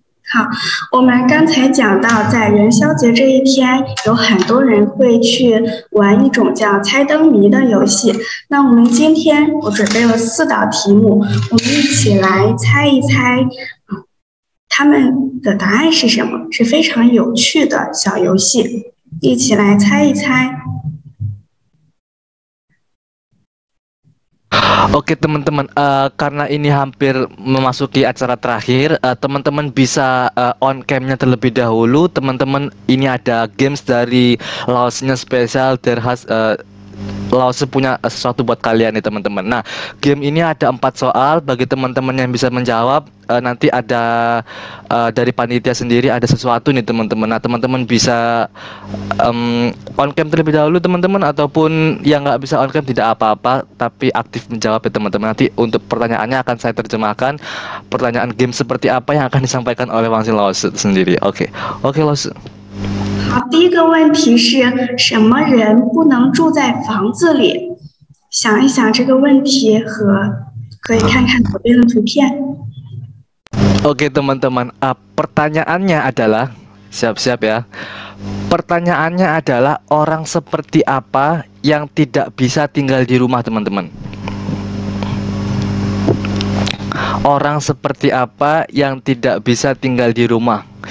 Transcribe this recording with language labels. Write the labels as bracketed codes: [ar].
[zh] 好，我们刚才讲到，在元宵节这一天，有很多人会去玩一种叫猜灯谜的游戏。那我们今天我准备了4道题目，我们一起来猜一猜，他们的答案是什么？是非常有趣的小游戏，一起来猜一猜。 [id] Oke teman-teman, karena ini hampir memasuki acara terakhir, teman-teman bisa on cam-nya terlebih dahulu. Teman-teman, ini ada games dari Laosnya spesial, Laos punya sesuatu buat kalian nih teman-teman. Nah, game ini ada 4 soal. Bagi teman-teman yang bisa menjawab, nanti ada dari panitia sendiri ada sesuatu nih teman-teman. Nah, teman-teman bisa on cam terlebih dahulu teman-teman, ataupun yang nggak bisa on cam tidak apa-apa, tapi aktif menjawab ya teman-teman. Nanti untuk pertanyaannya akan saya terjemahkan. Pertanyaan game seperti apa yang akan disampaikan oleh Wang Xin Laos sendiri. Oke, Laos. [zh] 好，第一个问题是什么人不能住在房子里？想一想这个问题和可以看看左边的图片。 [id] Oke teman-teman, pertanyaannya adalah, siap-siap ya. Pertanyaannya adalah orang seperti apa yang tidak bisa tinggal di rumah teman-teman? Orang seperti apa yang tidak bisa tinggal di rumah?